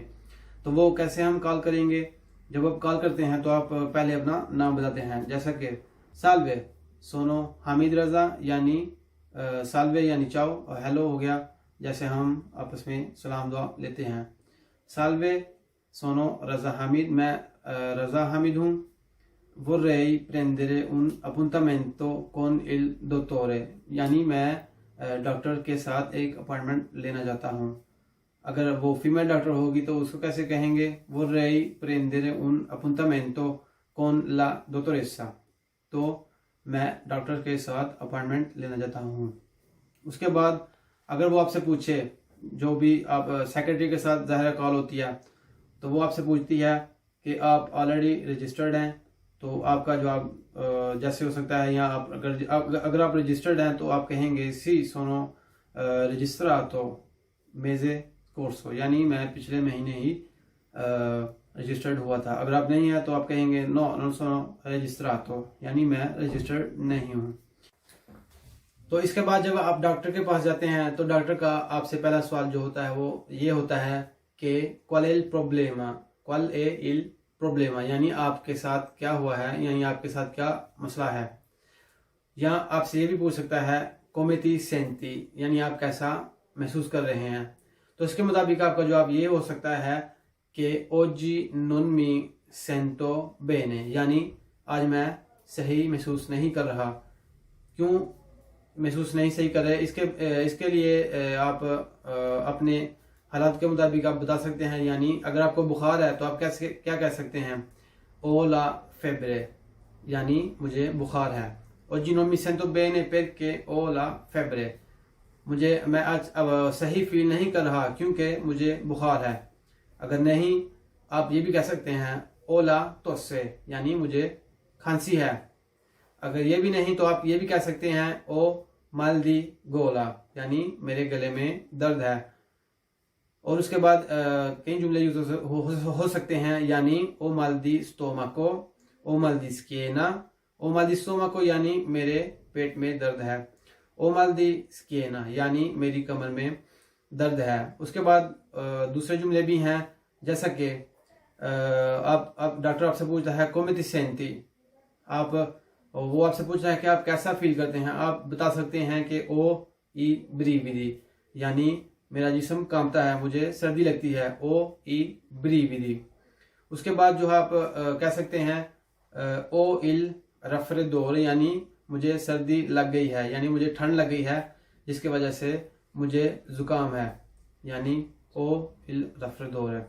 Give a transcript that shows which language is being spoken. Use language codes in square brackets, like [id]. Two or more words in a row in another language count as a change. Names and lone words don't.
[hi] तो वो कैसे हम कॉल करेंगे, जब आप कॉल करते हैं तो आप पहले अपना नाम बताते हैं, जैसा कि [it] Salve sono Hamid Raza [hi] यानी साल्वे यानी चाओ, और हेलो हो गया जैसे हम आपस में सलाम दुआ लेते हैं। [it] Salve sono Raza Hamid, [hi] मैं रज़ा हामिद हूँ। [it] vorrei prendere un appuntamento con il dottore [hi] यानी मैं डॉक्टर के साथ एक अपॉइंटमेंट लेना चाहता हूँ। अगर वो फीमेल डॉक्टर होगी तो उसको कैसे कहेंगे, [it] vorrei prendere un appuntamento con la dottoressa, [hi] तो मैं डॉक्टर के साथ अपॉइंटमेंट लेना चाहता हूँ। उसके बाद अगर वो आपसे पूछे, जो भी आप सेक्रेटरी के साथ ज़ाहिर कॉल होती है, तो वो आपसे पूछती है कि आप ऑलरेडी रजिस्टर्ड हैं, तो आपका जवाब जैसे हो सकता है, या आप अगर आप रजिस्टर्ड हैं तो आप कहेंगे [it] sì sono registrato mese scorso, [hi] यानी मैं पिछले महीने ही रजिस्टर्ड हुआ था। अगर आप नहीं है तो आप कहेंगे [it] no non sono registrato, [hi] यानी मैं रजिस्टर्ड नहीं हूँ। तो इसके बाद जब आप डॉक्टर के पास जाते हैं तो डॉक्टर का आपसे पहला सवाल जो होता है वो ये होता है कि [it] qual è il problema, qual è il problema, [hi] यानी आपके साथ क्या हुआ है, यानी आपके साथ क्या मसला है। या आपसे ये भी पूछ सकता है [it] come ti senti, [hi] यानी आप कैसा महसूस कर रहे हैं। तो इसके मुताबिक आपका जवाब ये हो सकता है कि [it] oggi non mi sento bene, [hi] यानी आज मैं सही महसूस नहीं कर रहा। क्यों महसूस नहीं सही कर रहे, इसके लिए आप अपने हालात के मुताबिक आप बता सकते हैं। यानी अगर आपको बुखार है तो आप क्या कह सकते हैं, [it] ho la febbre, [hi] यानी मुझे बुखार है। और [it] gino mi sento bene perché ho la febbre, [hi] मैं आज अब सही फील नहीं कर रहा क्योंकि मुझे बुखार है। अगर नहीं, आप ये भी कह सकते हैं [it] ho la tosse, [hi] यानी मुझे खांसी है। अगर ये भी नहीं तो आप ये भी कह सकते हैं [it] ho mal di gola, [hi] यानी मेरे गले में दर्द है। और उसके बाद कई जुमले यूज हो सकते हैं, यानी [it] ho mal di stomaco, ho mal di schiena, ho mal di stomaco [hi] यानी मेरे पेट में दर्द है, [it] ho mal di schiena [hi] यानी मेरी कमर में दर्द है। उसके बाद दूसरे जुमले भी हैं, जैसा कि आप डॉक्टर आपसे पूछता है [it] come ti senti, [hi] वो आपसे पूछ रहा है कि आप कैसा फील करते हैं। आप बता सकते हैं कि [it] ho i brividi, [hi] यानी मेरा जिस्म कांपता है, मुझे सर्दी लगती है, [it] ho i brividi. [hi] उसके बाद जो आप कह सकते हैं [it] ho il raffreddore, [hi] यानी मुझे सर्दी लग गई है, यानी मुझे ठंड लग गई है जिसकी वजह से मुझे जुकाम है, यानी [it] ho il raffreddore [hi] है।